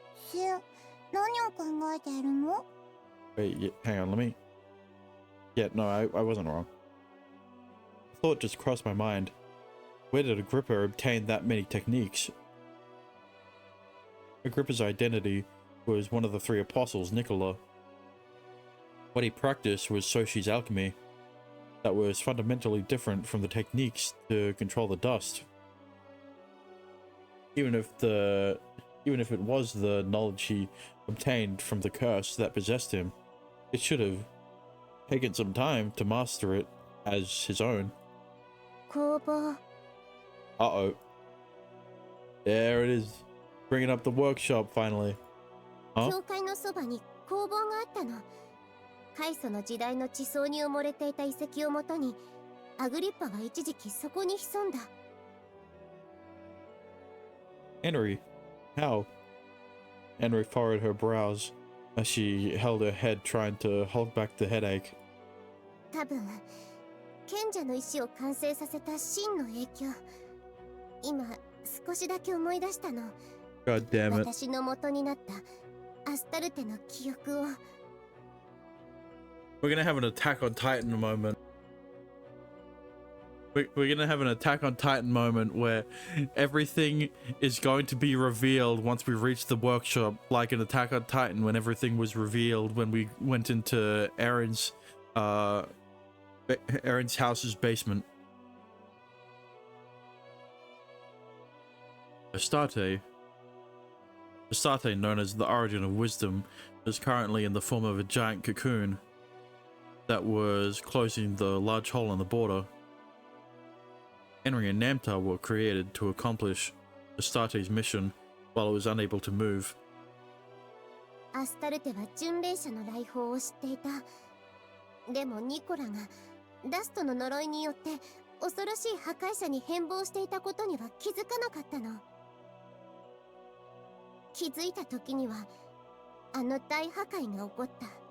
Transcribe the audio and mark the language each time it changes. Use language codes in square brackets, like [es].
[ja] シン、何を考えているの？ [en] Wait, hang on, let me... Yeah, no, I wasn't wrong. A thought just crossed my mind. Where did Agrippa obtain that many techniques? Agrippa's identity was one of the three apostles, Nicola. What he practiced was Soshi's alchemy, that was fundamentally different from the techniques to control the dust. Even if it was the knowledge he obtained from the curse that possessed him, it should have taken some time to master it as his own. [ja] 工房。 [en] Uh-oh. There it is. Bringing up the workshop finally. Huh? [ja] 教会のそばに工房があったの。開祖の時代の地層に埋もれていた遺跡をもとに、アグリッパは一時期そこに潜んだ。 [en] Henry, how? Henry furrowed her brows as she held her head, trying to hold back the headache. [ja] 多分、賢者の石を完成させた真の影響。今、少しだけ思い出したの。 [en] God damn it. [ja] 私の元になったアスタルテの記憶を。 [en] We're gonna have an Attack on Titan moment. We're gonna have an Attack on Titan moment where everything is going to be revealed once we reach the workshop, like an Attack on Titan when everything was revealed when we went into Aaron's house's basement. Astarte, known as the Origin of Wisdom, is currently in the form of a giant cocoon that was closing the large hole in the border. Henry and Namtar were created to accomplish Astarte's mission while it was unable to move. [ja] アスタルテは巡礼者の来訪を知っていた。でもニコラがダストの呪いによって恐ろしい破壊者に変貌していたことには気づかなかったの。気づいた時にはあの大破壊が起こった。